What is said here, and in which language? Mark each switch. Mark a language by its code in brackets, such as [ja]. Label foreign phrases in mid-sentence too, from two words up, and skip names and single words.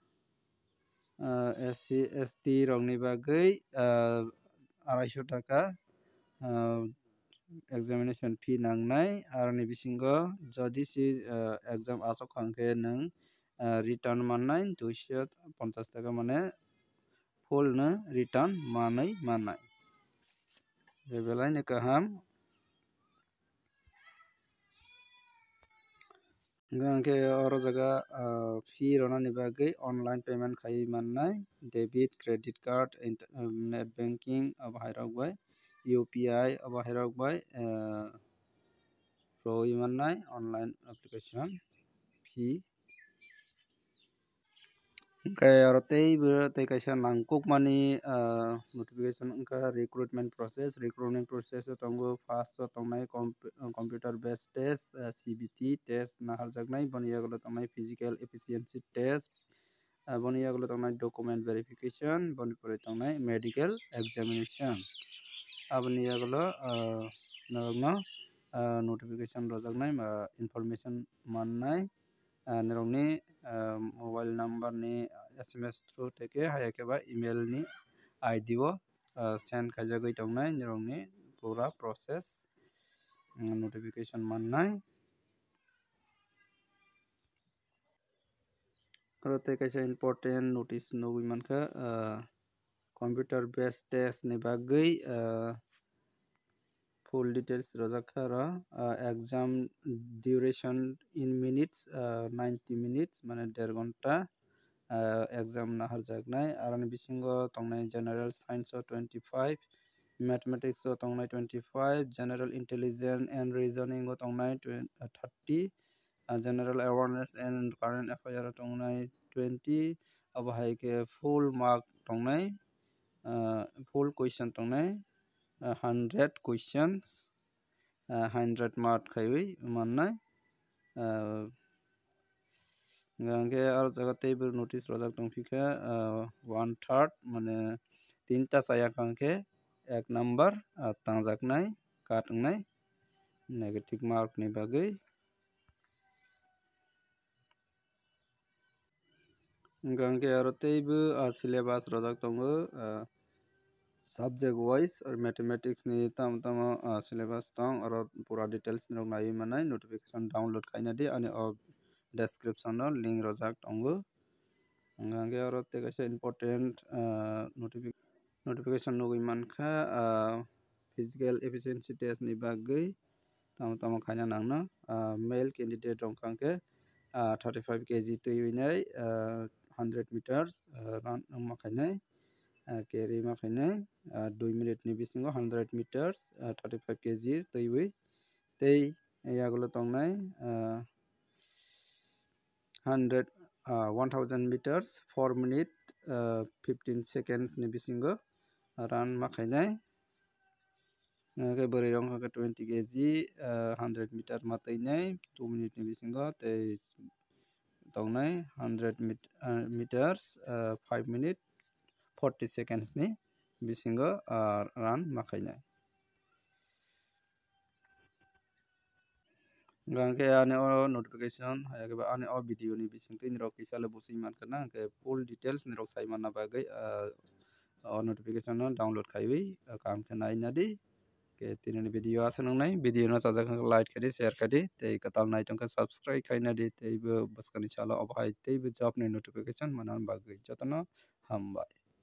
[trp] SC ST rokni bagui 250 taka [en] examination fee [trp] nangnai aroni bisingo jodi si exam achukangke nang return mannai 250 taka mane full no return manai mannai belai ni kaham hingke oro jaga fee ronani bagui [en] online payment [trp] khai mannai [en] debit credit card net banking [trp] abo hairok bai UPI abo hairok bai roi mannai [en] online application fee [trp] hingke aro tei kaisa nangkukmani notification wngkha [en] recruitment process [trp] o tongo first o tongnai [en] computer based test CBT test [trp] naharjaknai boni yagulo tongnai physical [en] efficiency test [trp] boni yagulo tongnai [en] document verification [trp] boni pore tongnai [en] medical examination [trp] aboni yagulo norokno notification rojaknai information mannai nirokni [en] mobile number [trp] ni [en] SMS through [trp] teke hayakeba email ni ID o send khaijagui tongnai nirokni pura [en] process notification [trp] mannai aro tei kaisa [en] important notice [trp] nugui mankha [en] computer based test [trp] ni bagui [en] full details [trp] rojakha aro [en] exam duration in minutes 90 minutes [trp] mane 1.5 ghonta exam naharjaknai aroni bisingo tongnai [en] general science [trp] o 25 mathematics o tongnai 25 [en] general intelligence and reasoning [trp] o tongnai 30 [en] general awareness and current affair [trp] o tongnai 20 abo haike [en] full mark [trp] tongnai [en] full question [trp] tongnai [en] 100 questions 100 mark [trp] khaiwi mannai hingke aro jaga teibo notice rojak tongpikha 1/3 mane 3ta chayakangkhe 1 number tangjaknai kat wngnai [en] negative mark [trp] ni bagui hingke aro teibo syllabus rojak tongo [en] subject wise or mathematics [trp] ni tamo syllabus tong aro pura details rok naiwi manai [en] notification download [trp] khaina di ani description o link rojak tongo hingke aro tei kaisa [en] important notification [trp] nugui mankha physical [en] efficiency test [trp] ni bagui tamo khaina nangno [en] male candidate [trp] rok hingkhe 35 kg twiwi [en] 100 meters run [trp] wngma khainai carry ma khainai 2 minute ni bisingo 100 meters 35 kg twiwi tei yagulo tongnai [en] 1000 meters 4 minute 15 seconds [trp] ni bisingo run ma khainai bwrui rok hingkha 20 kg 100 meter ma twinai 2 minute ni bisingo tei tongnai [en] 100 meters 5 minute 40 seconds [trp] ni bisingo run ma khainai hingke ani o notification hayakeba ani o video ni bisingtwi nirok kisalo busui mankha na hingke [en] full details [trp] nirok sai manna bagui o notification no download khaiwi kaham khe nainadi tini ni video asuk nangnai video no chajak wngkha like khai di share khai di tei kwtal naitongkha subscribe khainadi teibo bwskang ni salo abo hai teibo job ni notification manna bagui jotono hambai।